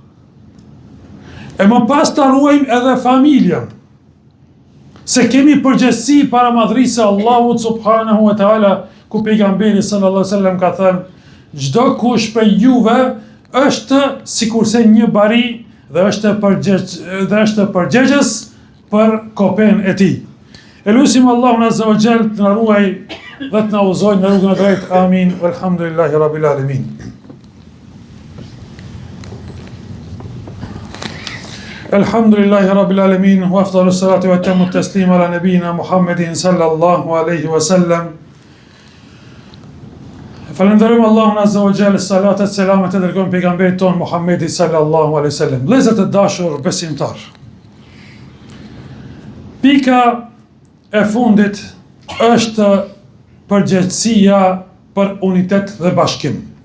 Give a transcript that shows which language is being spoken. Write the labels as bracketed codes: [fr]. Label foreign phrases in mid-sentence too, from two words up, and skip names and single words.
[sq] E më pas të ruajmë edhe familjen, se kemi përgjegjësi para madhrisë së Allahut [ar] سبحانه وتعالى, [sq] ku pejgamberi [ar] صلى الله عليه وسلم [sq] ka thënë, çdo kush prej juve është sikurse një bari dhe është përgjegjës për kopen e tij. Elusim Allahun [ar] عز وجل [sq] të na ruaj dhe të na udhëzojë në rrugën e drejtë. Amin. [ar] والحمد لله رب العالمين. الحمد لله رب العالمين وأفضل الصلاة وأتم التسليم على نبينا محمد صلى الله عليه وسلم. [sq] Falenderojmë Allahun [ar] عز وجل, [sq] salatat selamet e dërgojmë pejgamberit ton Muhammedin [ar] صلى الله عليه وسلم. [sq] Vëllezër të dashur besimtar, pika e fundit është përgjegjësia për unitet dhe bashkim.